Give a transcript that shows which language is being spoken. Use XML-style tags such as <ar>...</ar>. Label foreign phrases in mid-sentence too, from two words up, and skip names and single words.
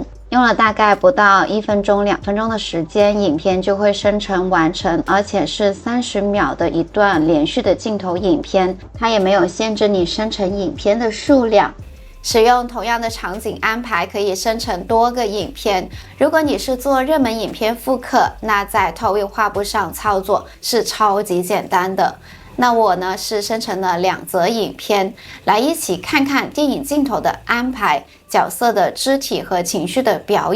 <zh>用了大概不到1分鐘、2分鐘的時間，影片就會生成完成，而且是30秒的一段連續的鏡頭影片，它也沒有限制你生成影片的數量。使用同樣的場景安排，可以生成多個影片。如果你是做熱門影片複刻，那在 Toy 畫布上操作是超級簡單的。那我呢是生成了2則影片，來一起看看電影鏡頭的安排、角色的肢體和情緒的表</zh>